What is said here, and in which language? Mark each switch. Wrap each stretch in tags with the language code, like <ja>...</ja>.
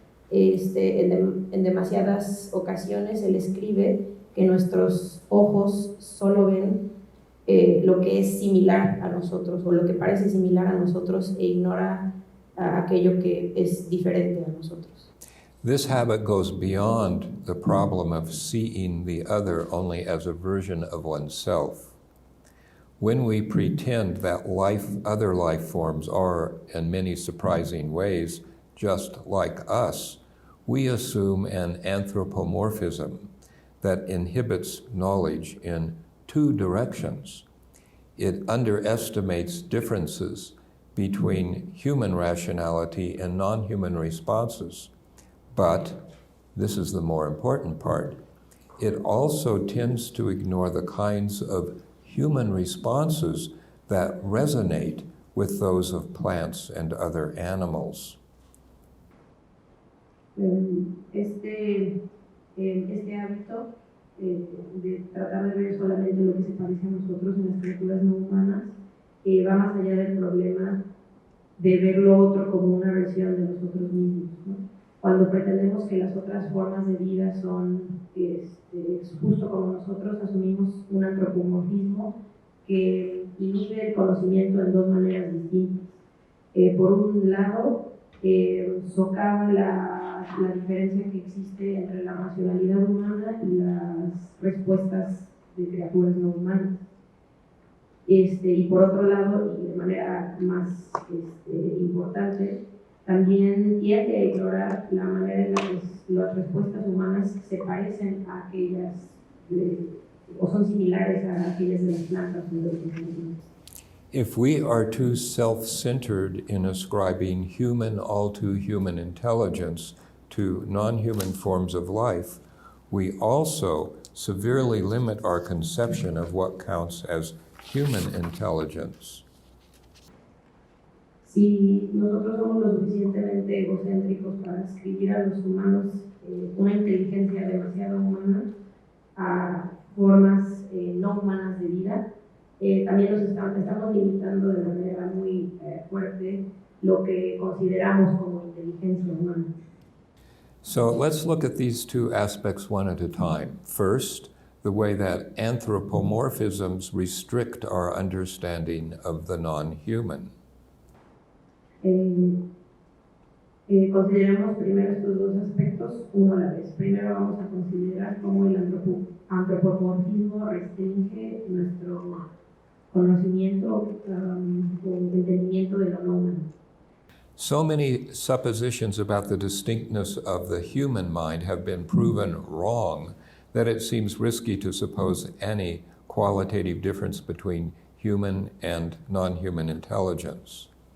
<es>En demasiadas ocasiones él escribe que nuestros ojos solo ven lo que es similar a nosotros o lo que parece similar a nosotros e ignora aquello que es diferente a nosotros.</es> <en>This habit goes beyond the problem of seeing the other only as a version of oneself. When we pretend that other life forms are, in many surprising ways, just like us, we assume an anthropomorphism that inhibits knowledge in two directions. It underestimates differences between human rationality and non-human responses. But, this is the more important part, it also tends to ignore the kinds of human responses that resonate with those of plants and other animals.</en> <es>Este hábito de tratar de ver solamente lo que se parece a nosotros en las criaturas no humanas va más allá del problema de ver lo otro como una versión de nosotros mismos, ¿no? Cuando pretendemos que las otras formas de vida son justo como nosotros, asumimos un antropomorfismo que inhibe el conocimiento en dos maneras distintas. Por un lado, socava la diferencia que existe entre la racionalidad humana y las respuestas de criaturas no humanas. Y por otro lado, y de manera más importante, también tiende a ignorar la manera en la que las respuestas humanas se parecen a aquellas, o son similares a aquellas de las plantas o de los animales.</es> <en>If we are too self-centered in ascribing all too human intelligence to non-human forms of life, we also severely limit our conception of what counts as human intelligence.</en> <es>Si nosotros somos lo suficientemente egocéntricos para escribir a los humanos una inteligencia demasiado humana a formas no humanas de vida, también estamos limitando de manera muy fuerte lo que consideramos como inteligencia humana.</es> <en>So let's look at these two aspects one at a time. First, the way that anthropomorphisms restrict our understanding of the non-human.</en> <es>Consideremos primero estos dos aspectos uno a la vez. Primero vamos a considerar cómo el antropomorfismo restringe nuestro conocimiento o entendimiento de lo no humano.</es> <en>So many suppositions about the distinctness of the human mind have been proven wrong that it seems risky to suppose any qualitative difference between human and non-human intelligence.</en>